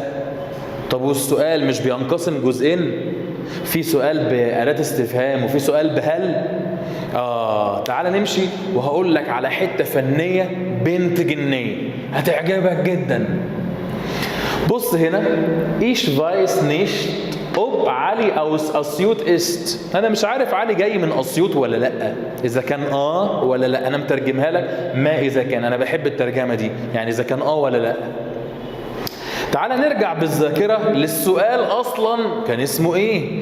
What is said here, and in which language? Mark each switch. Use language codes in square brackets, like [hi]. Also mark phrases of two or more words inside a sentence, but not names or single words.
[ar] طب والسؤال مش بينقسم جزئين؟ في سؤال بأداة استفهام وفي سؤال بهل. تعال نمشي وهقول لك على حتة فنية بنت جنية هتعجبك جدا. بص هنا [de] ich weiß nicht ob علي أو أسيوط ist. [ar] أنا مش عارف علي جاي من أسيوط ولا لأ، إذا كان ولا لأ. أنا مترجمها لك ما إذا كان، أنا بحب الترجمة دي، يعني إذا كان ولا لأ. تعال نرجع بالذاكرة للسؤال أصلا كان اسمه إيه؟